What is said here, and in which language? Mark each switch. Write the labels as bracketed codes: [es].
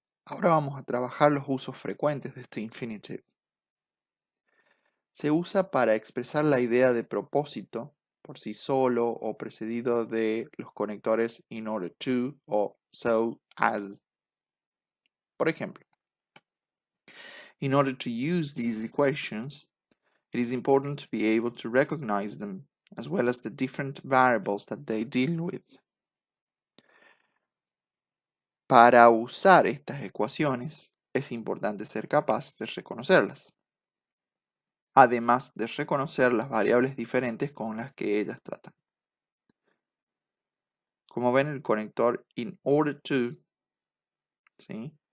[es] Ahora vamos a trabajar los usos frecuentes de este infinitive. Se usa para expresar la idea de propósito por sí solo o precedido de los conectores in order to o so as. Por ejemplo, [en] in order to use these equations, it is important to be able to recognize them, as well as the different variables that they deal with. [es] Para usar estas ecuaciones, es importante ser capaz de reconocerlas, además de reconocer las variables diferentes con las que ellas tratan. Como ven, el conector in order to, ¿sí?